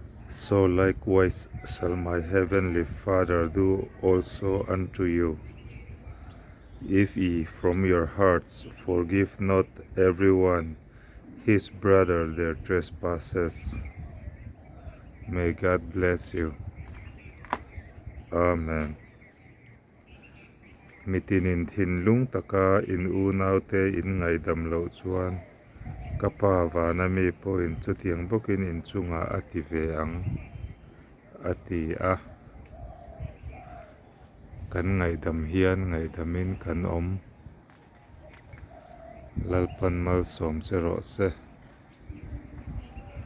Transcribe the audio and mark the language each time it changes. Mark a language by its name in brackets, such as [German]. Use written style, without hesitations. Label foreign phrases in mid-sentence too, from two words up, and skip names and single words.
[English] so likewise shall my heavenly Father do also unto you, if ye from your hearts forgive not every one his brother their trespasses. May God bless you. Amen. [Mizo] Mitinin thin lung taka in unaw te in ngai dam lo chuan kapa vana mi po in chutiang bokin in chunga ati ve ang ati a kan ngai dam hian ngai damin kan om lalpan malsawm se rawh se.